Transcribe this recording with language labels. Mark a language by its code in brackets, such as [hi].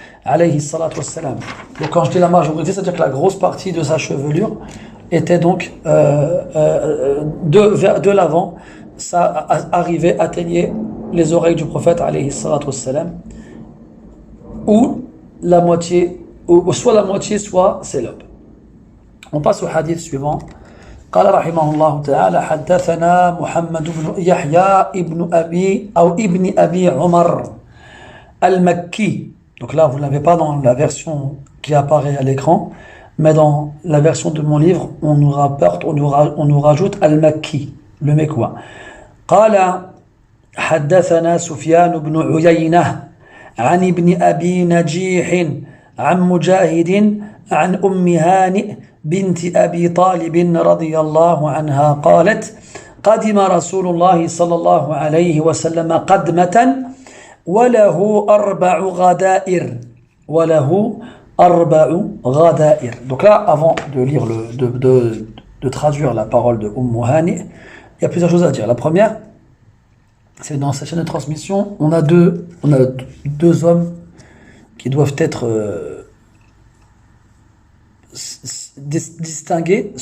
[fr] Alayhi salatu wassalam. Donc quand je dis la majorité, c'est-à-dire que la grosse partie de sa chevelure était donc de l'avant, ça arrivait, atteignait les oreilles du prophète alayhi salatu wassalam, ou la moitié, ou soit la moitié, soit ses lobes. On passe au hadith suivant. [ar] قال رحمه الله تعالى حدثنا محمد بن يحيى ابن أبي عمر المكي. [fr] Donc là, vous ne l'avez pas dans la version qui apparaît à l'écran, mais dans la version de mon livre, on nous rajoute al-Makki, le Mekwa. [ar] قال حدثنا سفيان بن عيينة عن ابن أبي نجيح عن مجاهد عن أم هانئ بنت أبي طالب رضي الله عنها قالت قدم رسول الله صلى الله عليه وسلم قدمة وله أربع غدائر وله أربع غدائر. [fr] Donc là, avant de lire de traduire la parole de Hani, il y a plusieurs choses à dire. La première, c'est dans cette chaîne de transmission, on a deux hommes qui doivent être distingués.